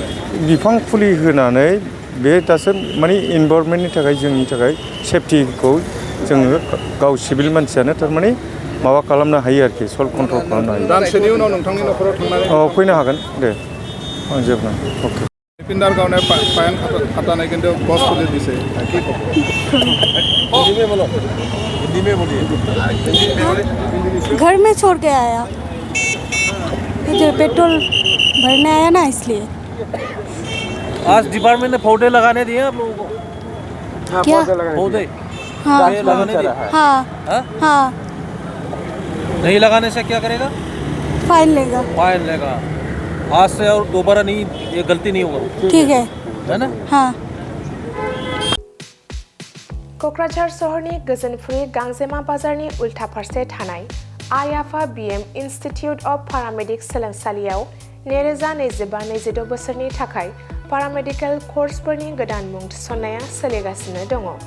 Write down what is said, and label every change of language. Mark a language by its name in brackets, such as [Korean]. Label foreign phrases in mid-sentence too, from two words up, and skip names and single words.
[Bodo] बिफां फुलि होनानै बे दासो माने इनभारमेन्टनि थाखाय जोंनि थाखाय सेफटिखौ जोङो गाव सिभिल मानसियानो थारमाने माबा खालामनो हायो आरोखि सल्भ कन्ट्रल खालामनो हायो दानसेनि उनाव नोंथांनि न'खराव थांनानै फैनो हागोन दे आं जेबो अके पिन्डार गावनाय फाइन खातानाय किन्तु गस फुलि दिसे [Hindi] घर में छोड़ के आया इधर पेट्रोल भरने आया ना इसलिए आज डिपार्टमेंट ने पौधे लगाने दिए आप लोगों को क्या पौधे हाँ लगाने दिए हाँ हाँ? हाँ नहीं लगाने से क्या करेगा फाइन लेगा फाइन लेगा आज से और दोबारा नहीं ये गलती नहीं होगा ठीक है ना हाँ [Bodo] क'क्राझार सहरनि गोजोनफुरि गांजेमा बाजारनि उल्था फारसे थानाय आइ आफा BM इन्स्टिटिउट अफ पारामेडिक सोलोंसालियाव 2025-26 बोसोरनि थाखाय पारामेडिकेल कर्सफोरनि गोदान मुं थिसननाया सोलिगासिनो दङ।